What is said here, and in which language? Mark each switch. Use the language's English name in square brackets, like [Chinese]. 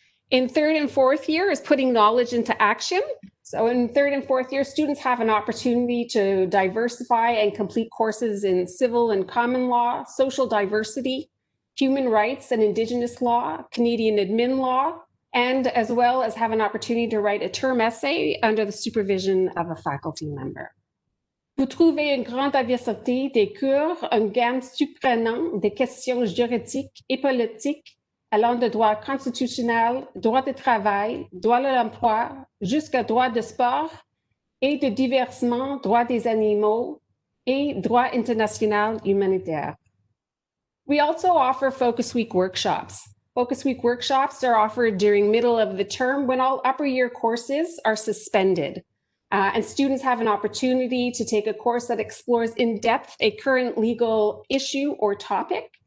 [English] In third and fourth year is putting knowledge into action. So in third and fourth year, students have an opportunity to diversify and complete courses in civil and common law, social diversity, human rights and Indigenous law, Canadian admin law, and as well as have an opportunity to write a term essay under the supervision of a faculty member. [French] Vous trouvez une grande diversité des cours, une gamme surprenante des questions juridiques et politiques allant de droit constitutionnel, droit du travail, droit de l'emploi, jusqu'à droit de sport et de diversement droit des animaux et droit international humanitaire. [English] We also offer Focus Week workshops. Focus Week workshops are offered during middle of the term when all upper year courses are suspended. And students have an opportunity to take a course that explores in depth a current legal issue or topic.